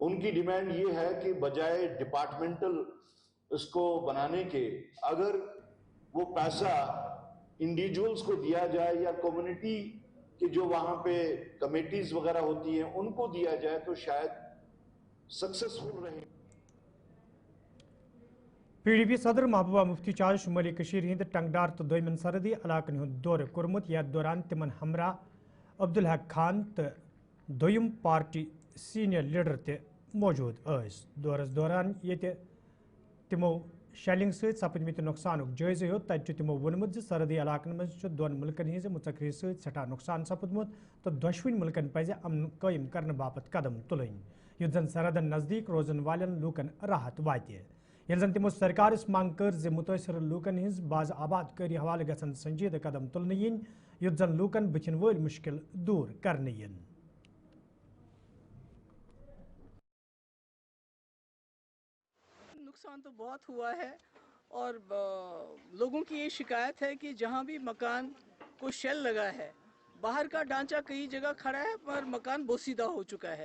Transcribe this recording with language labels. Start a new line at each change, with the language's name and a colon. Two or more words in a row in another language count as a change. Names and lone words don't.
Hindi: उनकी डिमांड ये है कि बजाय डिपार्टमेंटल इसको बनाने के अगर वो पैसा इंडिविजुअल्स को दिया जाए या कम्युनिटी कि जो वहां पे कमेटीज वगैरह होती हैं उनको दिया जाए तो शायद सक्सेसफुल रहे.
Kashmiri: PDP सदर महबूबा मुफ्ती आज शुमाली कशीर हिंद टंगडार तो दोयमन सरहदी इलाकन हुंद दौर कोरमुत या दौरान तिमन हमरा अब्दुल हक खान तो दोयम पार्टी सीनियर लीडर ते मौजूद अस दौरस दौरान ये तिमो शेलिंग सहित सपदमित नुकसानुक जायजे हो तत तिमो वोनमुत सरहदी इलाकन मज दोन मुल्कन हिंज मुतकरी सहित सठा नुकसान सपदमुत तो दशवन मुल्कन पज अमन कायम करने बापत कदम तुलन युद्ध जन सरहदन नजदीक रोजन वालन लूकन राहत वात ये जन तिमो सरकार मांग कर जे मुतासर लूकन हिंज बाज आबाद करी हवाले गसन संजीदा कदम तुलने yin युद्ध जन लूकन बिछन वल मुश्किल दूर करने yin.
Hindi: नुकसान तो बहुत हुआ है और लोगों की ये शिकायत है कि जहाँ भी मकान को शेल लगा है बाहर का ढांचा कई जगह खड़ा है पर मकान बोसीदा हो चुका है.